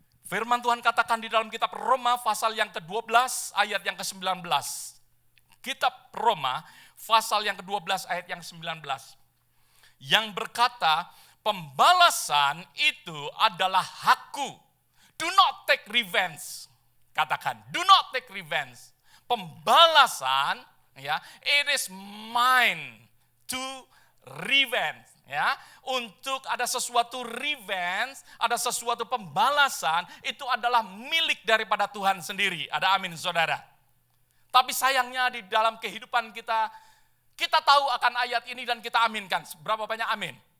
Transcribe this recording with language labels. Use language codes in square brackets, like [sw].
[id] Firman Tuhan katakan di dalam kitab Roma pasal yang ke-12 ayat yang ke-19. Kitab Roma pasal yang ke-12 ayat yang ke-19. Yang berkata, pembalasan itu adalah hakku. [en] Do not take revenge. Katakan, do not take revenge. [id] Pembalasan, ya, [en] it is mine to revenge. [id] Ya, untuk ada sesuatu revenge, ada sesuatu pembalasan, itu adalah milik daripada Tuhan sendiri. Ada amin saudara. Tapi sayangnya di dalam kehidupan kita, kita tahu akan ayat ini dan kita aminkan. Berapa banyak amin?